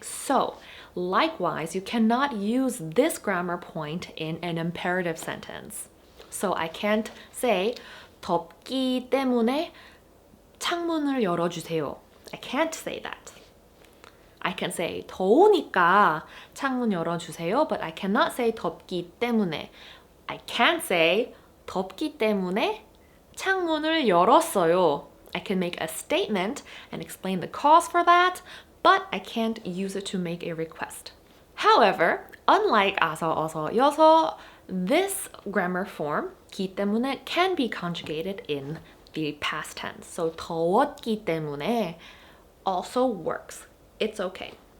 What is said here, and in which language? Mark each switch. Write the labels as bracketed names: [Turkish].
[English] So, likewise, you cannot use this grammar point in an imperative sentence. So I can't say [Korean] 덥기 때문에 창문을 열어주세요. [English] I can't say that. I can say [Korean] 더우니까 창문 열어주세요, [English] but I cannot say [Korean] 덥기 때문에. [English] I can say [Korean] 덥기 때문에 창문을 열었어요. [English] I can make a statement and explain the cause for that, but I can't use it to make a request. However, unlike [Korean] 아서, 어서, 여서, [English] this grammar form, [Korean] 기 때문에, [English] can be conjugated in the past tense. So [Korean] 더웠기 때문에 [English] also works. It's okay.